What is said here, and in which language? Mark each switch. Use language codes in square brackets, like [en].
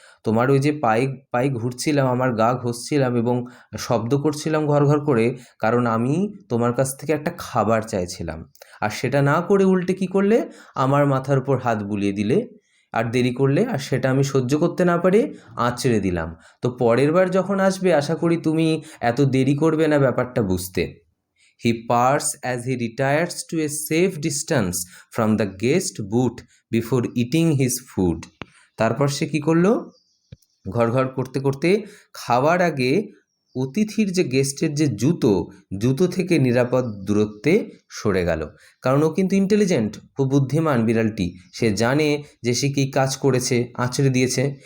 [bn] তোমার ওই যে পায়ে ঘুরছিলাম, আমার গা ঘষছিলাম এবং শব্দ করছিলাম ঘর ঘর করে, কারণ আমি তোমার কাছ থেকে একটা খাবার চাইছিলাম, আর সেটা না করে উল্টে কী করলে? আমার মাথার উপর হাত বুলিয়ে দিলে আর দেরি করলে, আর সেটা আমি সহ্য করতে না পারে আঁচড়ে দিলাম। তো পরের বার যখন আসবে আশা করি তুমি এত দেরি করবে না ব্যাপারটা বুঝতে। [en] He purrs as he retires to a safe distance from the guest booth before eating his food. [bn] তারপর সে কী করলো? ঘর করতে করতে খাওয়ার আগে অতিথির যে গেস্টের যে জুতো থেকে নিরাপদ দূরত্বে সরে গেল। কারণ ও কিন্তু ইন্টেলিজেন্ট, খুব বুদ্ধিমান বিড়ালটি। সে জানে যে সে কী কাজ করেছে, আঁচড়ে দিয়েছে।